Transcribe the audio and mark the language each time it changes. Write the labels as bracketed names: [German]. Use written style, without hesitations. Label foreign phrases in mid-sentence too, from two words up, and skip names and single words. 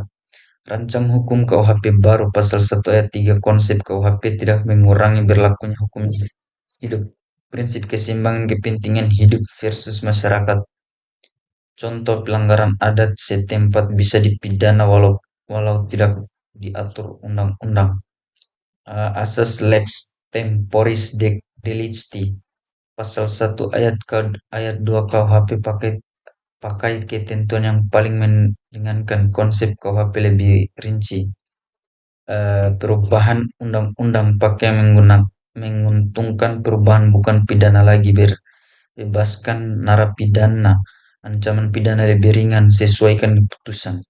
[Indonesian] Rancang hukum KUHP baru pasal 1 ayat 3 konsep KUHP tidak mengurangi berlakunya hukum hidup. Prinsip keseimbangan kepentingan hidup versus masyarakat. Contoh pelanggaran adat setempat bisa dipidana walau tidak diatur undang-undang. [Latin] Asas lex temporis delicti. [Indonesian] Pasal 1 ayat 2 KUHP pakai ketentuan yang paling meringankan. Konsep KUHP lebih rinci. Perubahan undang-undang pakai menguntungkan perubahan bukan pidana lagi, bebaskan narapidana, ancaman pidana lebih ringan, sesuaikan putusan.